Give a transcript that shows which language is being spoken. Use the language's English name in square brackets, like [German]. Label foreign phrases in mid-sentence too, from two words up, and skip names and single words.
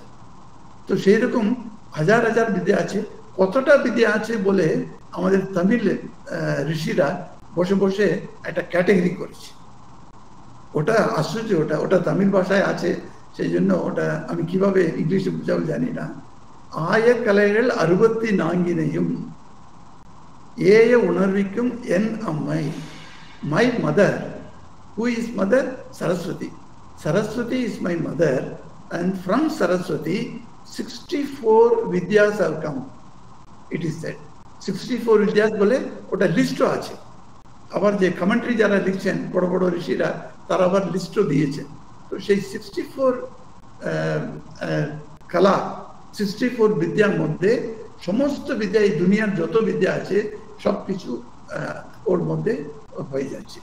[Bangla] তো সেই রকম হাজার হাজার বিদ্যা আছে। কতটা বিদ্যা আছে বলে আমাদের তামিল ঋষিরা বসে বসে একটা ক্যাটাগরি করেছে। ওটা আশ্চর্য, ওটা তামিল ভাষায় আছে, সেই জন্য ওটা আমি কিভাবে ইংলিশে বুঝাবো জানি না। [Tamil] ஆய கலைகள் 64 ஏய உணர்விக்கும் என் அம்மை. [English] My mother. Who is mother? Saraswati. Saraswati is my mother, and from Saraswati 64 vidyas have come. It is said 64 vidyas [Bangla] বলে ওটা লিস্টও আছে। আবার যে কমেন্ট্রি যারা লিখছেন বড় বড় ঋষিরা, তারা আবার লিস্টও দিয়েছেন। তো সেই 64 কলা, 64 বিদ্যার মধ্যে সমস্ত বিদ্যা, এই দুনিয়ার যত বিদ্যা আছে সবকিছু ওর মধ্যে হয়ে যাচ্ছে।